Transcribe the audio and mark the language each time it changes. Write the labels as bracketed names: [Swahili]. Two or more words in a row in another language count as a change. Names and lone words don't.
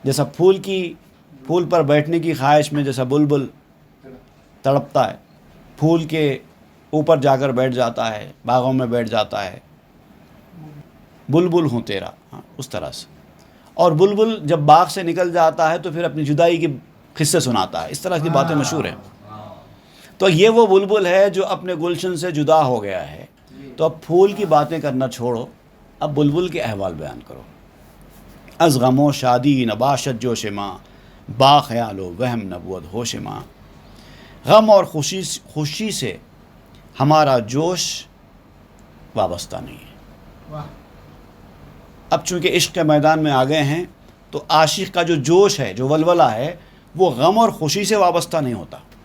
[Urdu] جیسا پھول پر بیٹھنے کی خواہش میں جیسا بلبل تڑپتا ہے، پھول کے اوپر جا کر بیٹھ جاتا ہے، باغوں میں بیٹھ جاتا ہے، بلبل ہوں تیرا، ہاں اس طرح سے۔ اور بلبل جب باغ سے نکل جاتا ہے تو پھر اپنی جدائی کی قصے سناتا ہے، اس طرح کی باتیں مشہور ہیں۔ تو یہ وہ بلبل ہے جو اپنے گلشن سے جدا ہو گیا ہے۔ تو اب پھول کی باتیں کرنا چھوڑو، اب بلبل کے احوال بیان کرو۔ [Persian] از غم و شادی نباشت جوش ماں، با خیال و وہم نبود ہوش ماں۔ [Urdu] غم اور خوشی سے ہمارا جوش وابستہ نہیں ہے۔ واہ اب چونکہ عشق کے میدان میں آ گئے ہیں تو عاشق کا جو جوش ہے، جو ولولہ ہے، وہ غم اور خوشی سے وابستہ نہیں ہوتا۔